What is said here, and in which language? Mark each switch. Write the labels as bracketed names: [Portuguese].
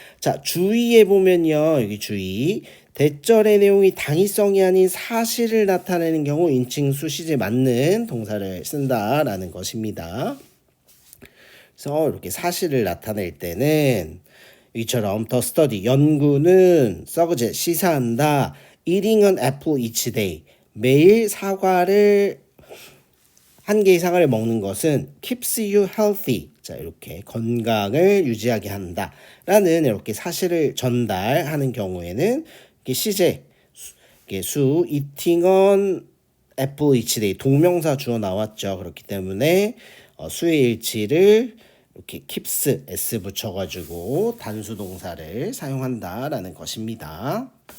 [Korean] 자, 주의해 보면요. 여기 주의. 대절의 내용이 당위성이 아닌 사실을 나타내는 경우 인칭 수시제 맞는 동사를 쓴다라는 것입니다. 그래서 이렇게 사실을 나타낼 때는 이처럼 the study 연구는 suggest 시사한다. [English] eating an apple each day [Korean] 매일 사과를 한 개 이상을 먹는 것은 [English] keeps you healthy. [Korean] 자, 이렇게 건강을 유지하게 한다. 라는 이렇게 사실을 전달하는 경우에는 이게 시제, [English] eating on apple each day [Korean] 동명사 주어 나왔죠. 그렇기 때문에 수의 일치를 이렇게 keeps s 붙여가지고 단수 동사를 사용한다라는 것입니다.